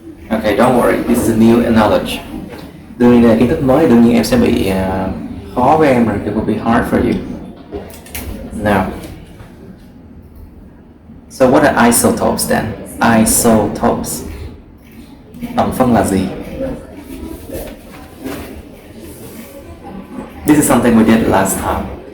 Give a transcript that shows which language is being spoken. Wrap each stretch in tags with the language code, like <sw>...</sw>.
<en>Okay, don't worry, this is a new knowledge.</en> <vi>Đương nhiên là kiến thức mới, đương nhiên em sẽ bị khó với em rồi,</vi> <en>it will be hard for you. Now, so what are isotopes then?</en> <vi>Isotopes. Tổng phân là gì?</vi> <en>This is something we did last time.</en>